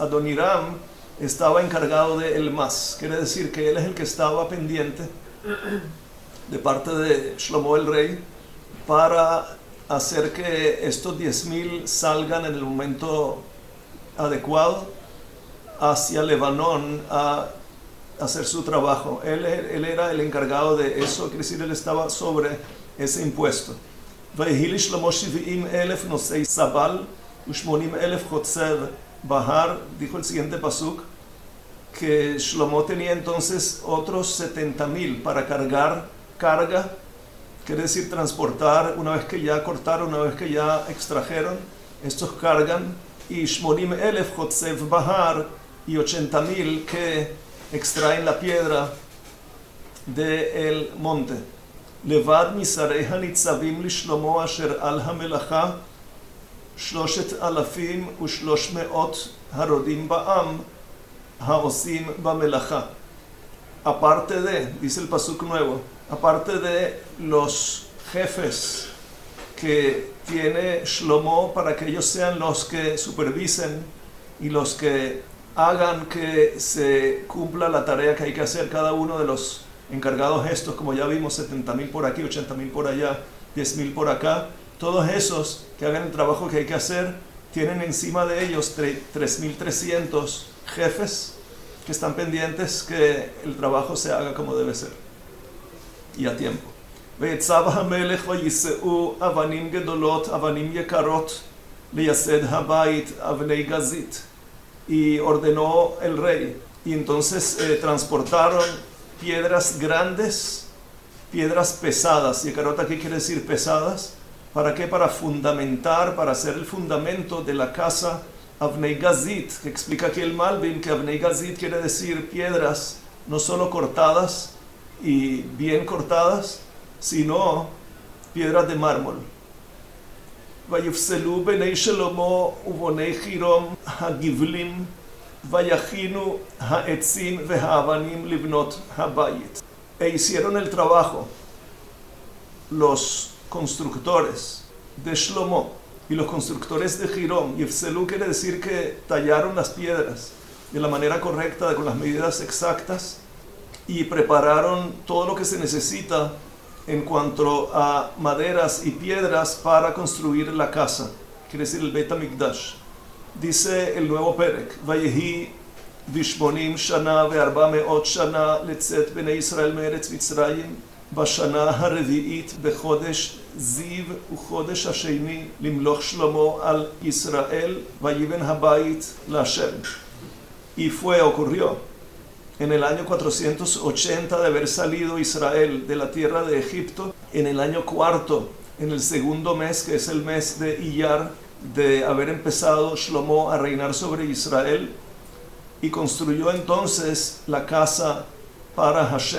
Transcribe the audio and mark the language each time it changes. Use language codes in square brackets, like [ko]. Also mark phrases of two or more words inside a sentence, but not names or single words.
[es] Adoniram estaba encargado de el Mas, quiere decir que él es el que estaba pendiente de parte de Shlomo el rey para hacer que estos 10,000 salgan en el momento adecuado hacia Lebanón a hacer su trabajo. Él era el encargado de eso, quiere decir él estaba sobre ese impuesto. [he] ויהי לשלמה 70,000 נושאי סבל ו80,000 חוצר בהר. [es] Dijo el siguiente pasuk, que Shlomo tenía entonces otros 70,000 para carga, quiere decir transportar, una vez que ya cortaron, una vez que ya extrajeron, estos cargan, y 80,000 [he] חוצב בהר, [es] y 80,000 que extraen la piedra del monte. [he] לבד משרי הנצבים לשלמה אשר על המלאכה 3,300 הרדים בעם העשים במלאכה. [es] Aparte de, dice el pasuk nuevo, aparte de los jefes que tiene Shlomo para que ellos sean los que supervisen y los que hagan que se cumpla la tarea que hay que hacer cada uno de los encargados estos, como ya vimos, 70,000 por aquí, 80,000 por allá, 10,000 por acá. Todos esos que hagan el trabajo que hay que hacer tienen encima de ellos 3,300 jefes que están pendientes que el trabajo se haga como debe ser y a tiempo. [he] ויצב המלך ויישאו אבנים גדולות, אבנים יקרות, לייסד הבית, אבני גזית. [es] Y ordenó el rey. Y entonces transportaron piedras grandes, piedras pesadas. Y carota aquí quiere decir pesadas. ¿Para qué? Para fundamentar, para hacer el fundamento de la casa [he] אבני גזית, [es] que explica aquí el Malbim, que [he] אבני גזית [es] quiere decir piedras no solo cortadas y bien cortadas, sino piedras de mármol. [he] ויפסלו בני שלמה ובני חירום הגבלים ויכינו העצים והאבנים לבנות הבית. [es] E hicieron el trabajo los constructores de Shlomo y los constructores de Hirom. Yefselú quiere decir que tallaron las piedras de la manera correcta, con las medidas exactas, y prepararon todo lo que se necesita en cuanto a maderas y piedras para construir la casa, quiere decir el Beit HaMikdash. Dice el nuevo Perek, [he] ויהי בשמונים שנה וארבע מאות שנה לצאת בני ישראל מארץ מצרים בשנה הרביעית בחודש זיו וחודש השני למלוך שלמה על ישראל ויבן הבית להשם. [es] Y ocurrió en el año 480 de haber salido Israel de la tierra de Egipto, en el año cuarto, en el segundo mes, que es el mes de Iyar, de haber empezado Shlomo a reinar sobre Israel, y construyó entonces la casa para Hashem.